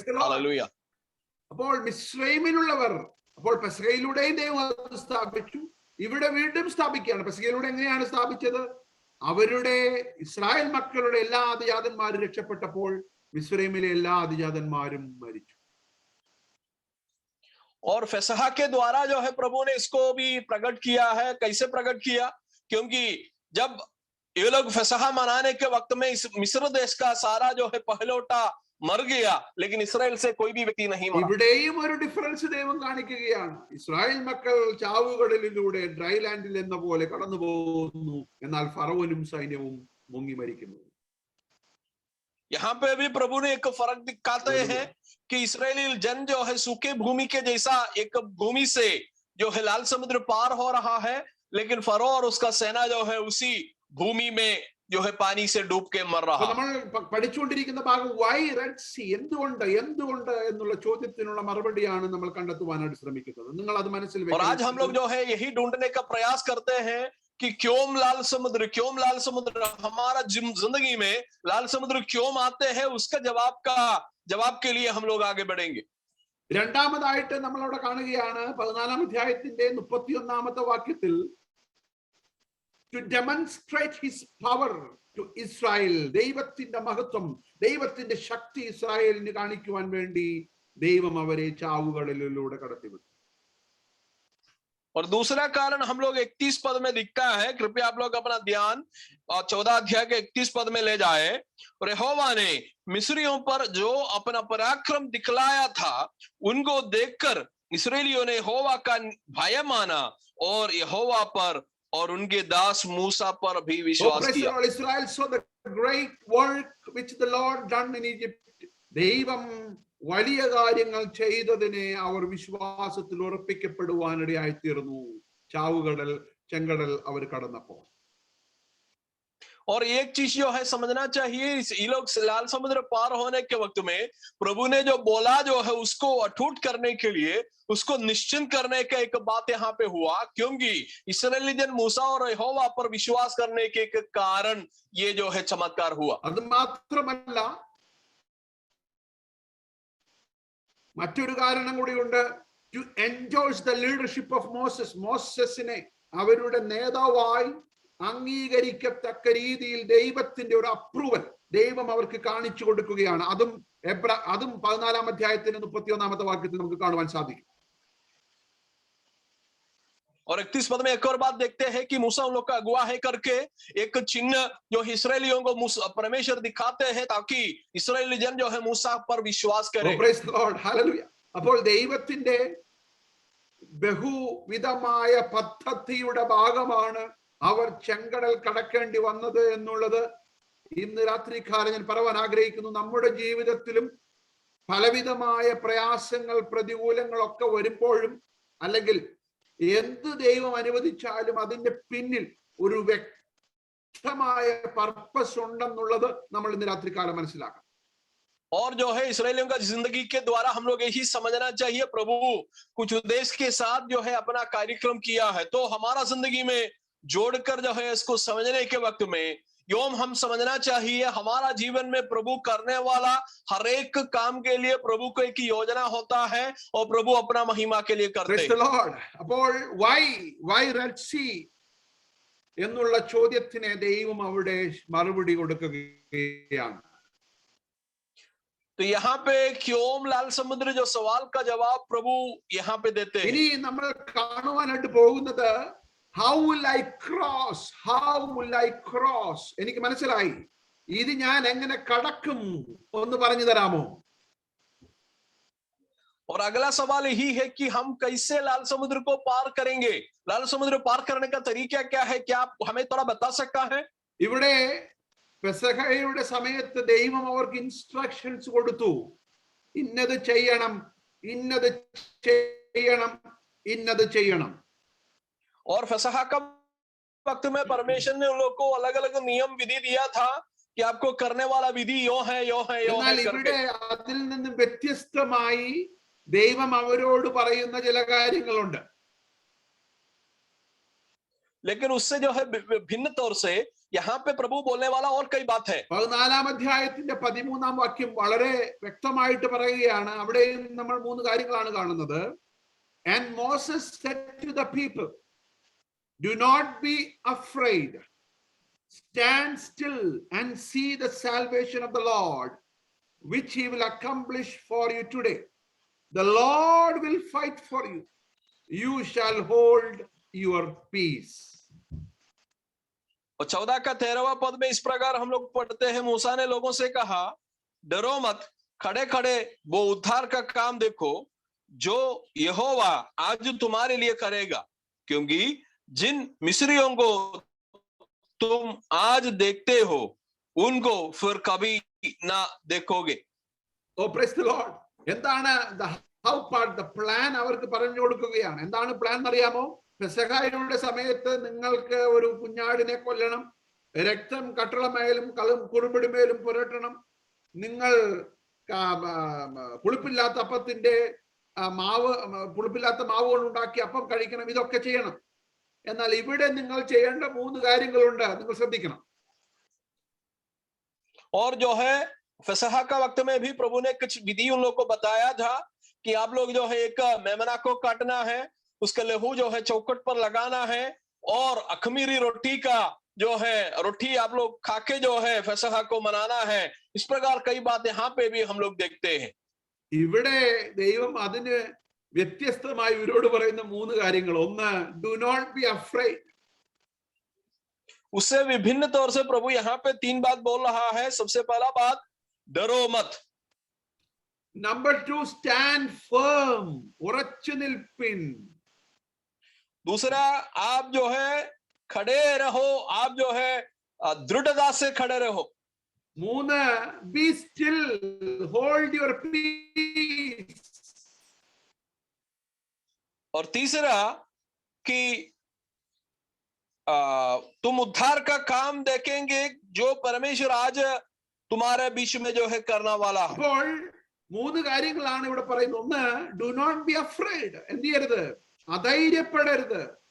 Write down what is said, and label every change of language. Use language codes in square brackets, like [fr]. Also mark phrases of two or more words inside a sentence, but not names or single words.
[hi] हालेलुया। [ml] അപ്പോൾ മിസ്രൈമിലുള്ളവർ അപ്പോൾ പെസഹയിലൂടെയും ദൈവം സ്ഥാപിച്ചു, ഇവിടെ വീണ്ടും സ്ഥാപിക്കുകയാണ്. പെസഹയിലൂടെ എങ്ങനെയാണ് സ്ഥാപിച്ചത്? അവരുടെ ഇസ്രായേൽ മക്കളുടെ എല്ലാ ആദിജാതന്മാരും രക്ഷപ്പെട്ടപ്പോൾ മിസ്രൈമിലെ എല്ലാ ആദിജാതന്മാരും മരിച്ചു. [hi] और फसहा के द्वारा जो है प्रभु ने इसको भी प्रकट किया है। कैसे प्रकट किया? क्योंकि जब ये लोग फसहा मनाने के वक्त में इस मिस्र देश का सारा जो है पहलौटा मर गया, लेकिन इस्राएल से कोई भी व्यक्ति नहीं मरा। [ml] ഇവിടെയും ഒരു ഡിഫറൻസ് ദൈവം കാണിക്കുകയാണ്. ഇസ്രായേൽ മക്കൾ ചാവുകടലിലൂടെ [en] dry land [ml] എന്ന പോലെ കടന്നു പോകുന്നു, എന്നാൽ ഫറവോനും സൈന്യവും മുങ്ങി മരിക്കുന്നു. [hi] यहाँ पे भी प्रभु ने एक फर्क दिखाते हैं कि इस्राएली जन जो है सूखे भूमि के जैसा एक भूमि से जो है लाल समुद्र पार हो रहा है, लेकिन फरो और उसका सेना जो है उसी भूमि में जो है पानी से डूब के मर रहा। [ml] നമ്മൾ പഠിച്ചുകൊണ്ടിരിക്കുന്ന ഭാഗം [en] why Red Sea, [ml] എന്തുകൊണ്ട് എന്നുള്ള ചോദ്യത്തിനുള്ള മറുപടിയാണ് നമ്മൾ കണ്ടെത്തുവാനായിട്ട് ശ്രമിക്കുന്നത്. നിങ്ങൾ അത് മനസ്സിൽ [hi] और आज हम लोग जो है यही ढूंढने का प्रयास करते हैं कि क्यों लाल समुद्र हमारा जिंदगी में लाल समुद्र क्यों आते हैं, उसका जवाब के लिए हम लोग आगे बढ़ेंगे। [ml] രണ്ടാമതായിട്ട് നമ്മൾ അവിടെ കാണുകയാണ് 14-ാം അധ്യായത്തിന്റെ 31-ാമത്തെ വാക്യത്തിൽ, [en] to demonstrate his power to Israel, [ml] ദൈവത്തിന്റെ മഹത്വം, ദൈവത്തിന്റെ ശക്തി ഇസ്രായേലിന് കാണിക്കുവാൻ വേണ്ടി ദൈവം അവരെ ചാവുകളിലൂടെ കടത്തിവിട്ടു. [hi] और दूसरा कारण हम लोग 31 पद में दिखता है, कृपया आप लोग अपना ध्यान 14 अध्याय के 31 पद में ले जाए। और यहोवा ने मिस्रियों पर जो अपना पराक्रम दिखलाया था उनको देखकर इस्राएलियों ने यहोवा का भय माना और यहोवा पर और उनके दास मूसा पर भी [en] Oh, [hi] विश्वास [en] praise the [hi] किया। [en] Lord. Israel saw the great work which the Lord done in Egypt. [ml] ദൈവം വലിയ കാര്യങ്ങൾ ചെയ്തതിനെ അവർ വിശ്വാസത്തിൽ ഉറപ്പിക്കപ്പെടുവാനിടയായി തീർന്നു. ചാവുകടൽ ചെങ്കടൽ അവർ കടന്നപ്പോൾ. [hi] और एक चीज जो है समझना चाहिए, ये लोग लाल समुद्र पार होने के वक्त में प्रभु ने जो बोला जो है उसको अटूट करने के लिए, उसको निश्चिंत करने का एक बात यहाँ पे हुआ, क्योंकि इस्राएली जन मूसा और यहोवा पर विश्वास करने के कारण ये जो है चमत्कार हुआ। [ml] അത് മാത്രമല്ല, മറ്റൊരു കാരണം കൂടിയുണ്ട്. [en] to endorse the leadership of Moses. [ml] മോസസിനെ അവരുടെ നേതാവായി അംഗീകരിക്കത്തക്ക രീതിയിൽ ദൈവത്തിന്റെ ഒരു അപ്രൂവൽ ദൈവം അവർക്ക് കാണിച്ചു കൊടുക്കുകയാണ്. അതും 14 അധ്യായത്തിന്റെ 31 വാക്യത്തിൽ നമുക്ക് കാണുവാൻ സാധിക്കും. [hi] और 31 पद में एक और बात देखते हैं कि मूसा उन लोग का अगुवा है करके एक चिन्ह जो इस्राएलियों को परमेश्वर दिखाते हैं ताकि इस्राएली जन जो है मूसा पर विश्वास करे। [en] Praise the Lord. Hallelujah. [ml] അപ്പോൾ ദൈവത്തിന്റെ ബഹുവിധമായ പദ്ധതിയുടെ ഭാഗമാണ് അവർ ചെങ്കടൽ കടക്കേണ്ടി വന്നത് എന്നുള്ളത് ഇന്ന് രാത്രികാലം ഞാൻ പറയാൻ ആഗ്രഹിക്കുന്നു. നമ്മുടെ ജീവിതത്തിലും പലവിധമായ പ്രയാസങ്ങൾ പ്രതികൂലങ്ങളൊക്കെ വരുമ്പോഴും, അല്ലെങ്കിൽ എന്ത് ദൈവം അനുവദിച്ചാലും അതിന്റെ പിന്നിൽ ഒരു വ്യക്തമായ പർപ്പസ് ഉണ്ടെന്നുള്ളത് നമ്മൾ ഇന്ന് രാത്രികാലം മനസ്സിലാക്കണം. [hi] और जो है इस्राएलियों का जिंदगी के द्वारा हम लोग यही समझना चाहिए, प्रभु कुछ उद्देश्य के साथ जो है अपना कार्यक्रम किया है, तो हमारा जिंदगी में जोड़कर जो है इसको समझने के वक्त में योम हम समझना चाहिए हमारा जीवन में प्रभु करने वाला हर एक काम के लिए प्रभु को एक योजना होता है और प्रभु अपना महिमा के लिए करते हैं। [ml] അപ്പോൾ [en] why Red Sea [ml] എന്നുള്ള ചോദ്യത്തിന് ദൈവം അവിടെ മറുപടി കൊടുക്കുകയാണ്. [hi] तो यहाँ पे क्यों लाल समुद्र जो सवाल का जवाब प्रभु यहाँ पे देते हैं। [ml] ഇനി നമ്മൾ കാണുവാനായിട്ട് പോകുന്നത് [en] how will I cross? [ml] എനിക്ക് മനസ്സിലായി, ഇത് ഞാൻ എങ്ങനെ കടക്കും ഒന്ന് പറഞ്ഞു തരാമോ? [hi] और अगला सवाल यही है कि हम कैसे लाल समुद्र को पार करेंगे। लाल समुद्र पार करने का तरीका क्या है, क्या आप हमें थोड़ा बता सकता है? [ml] ഇവിടെ പെസഹയുടെ സമയത്ത് ദൈവം അവർക്ക് ഇൻസ്ട്രക്ഷൻസ് കൊടുത്തു. ഇന്നത് ചെയ്യണം, ഇന്നത് ചെയ്യണം, ഇന്നത് ചെയ്യണം. [hi] और फसहा का वक्त में परमेश्वर ने उन लोगों को अलग अलग नियम विधि दिया था कि आपको करने वाला विधि यो है यो है यो है [ml] ഇവിടെ അതിൽ നിന്നും വ്യത്യസ്തമായി ദൈവം അവരോട് പറയുന്ന ചില കാര്യങ്ങളുണ്ട്. [hi] लेकिन उससे जो है भिन्न तौर से यहाँ पे प्रभु बोलने वाला और कई बात है। [ml] 14 അധ്യായത്തിന്റെ 13 വാക്യം വളരെ വ്യക്തമായിട്ട് പറയുകയാണ്. അവിടെയും നമ്മൾ 3 കാര്യങ്ങളാണ് കാണുന്നത്. [en] And Moses said to the people, do not be afraid. Stand still and see the salvation of the Lord, which he will accomplish for you today. The Lord will fight for you. You shall hold your peace. [hi] और 14 का 13वां पद में इस प्रकार हम लोग पढ़ते हैं, मूसा ने लोगों से कहा, डरो मत, खड़े खड़े वो उद्धार का काम देखो जो यहोवा आज तुम्हारे लिए करेगा, क्योंकि जिन मिस्रियों को तुम आज देखते हो उनको फिर कभी ना देखोगे। [en] Oh, praise the Lord. എന്താണ് the how part, the plan [ml] അവർക്ക് പറഞ്ഞു കൊടുക്കുകയാണ്. എന്താണ് പ്ലാൻ എന്നറിയാമോ? പെസഹയുടെ സമയത്ത് നിങ്ങൾക്ക് ഒരു കുഞ്ഞാടിനെ കൊല്ലണം, രക്തം കട്ടളമേലും കുറുമ്പിടിമേലും പുരട്ടണം, നിങ്ങൾ പുളിപ്പില്ലാത്ത അപ്പത്തിന്റെ പുളിപ്പില്ലാത്ത മാവ് കൊണ്ട് ഉണ്ടാക്കി അപ്പം കഴിക്കണം, ഇതൊക്കെ ചെയ്യണം. എന്നാൽ ഇവിടെ നിങ്ങൾ ചെയ്യേണ്ട 3 കാര്യങ്ങളുണ്ട്, നിങ്ങൾ ശ്രദ്ധിക്കണം. और जो है फसहा का वक्त में भी प्रभु ने कुछ विधि उन लोगों को बताया था कि आप लोग जो है एक मेमना को काटना है, उसका लहू जो है चौखट पर लगाना है, और अखमीरी रोटी का जो है रोटी आप लोग खाके जो है फसहा को मनाना है। इस प्रकार कई बात यहाँ पे भी हम लोग देखते हैं। ഇവിടെ ദൈവം അതിന് വ്യത്യസ്തമായി ഇവരോട് പറയുന്ന 3 കാര്യങ്ങൾ. ഒന്ന്, [en] Do not be afraid. [hi] उससे विभिन्न तौर से प्रभु यहाँ पे 3 बात बोल रहा है. सबसे पहला बात, डरो मत. [ml] നമ്പർ 2, [en] stand firm, [ml] ഉറച്ചു നിൽപ്പിൻ. [hi] दूसरा, आप जो है खड़े रहो, आप जो है दृढ़ता से खड़े रहो. [en] 3, Be still, hold your peace. [hi] और तीसरा कि तुम उद्धार का काम देखेंगे जो परमेश्वर आज तुम्हारे बीच में जो है करना वाला है. [ml] അപ്പോൾ 3 കാര്യങ്ങളാണ് ഇവിടെ പറയുന്നത്. ഒന്ന്, [en] do not be afraid, [ml] എന്ത് ചെയ്യരുത്, അധൈര്യപ്പെടരുത്.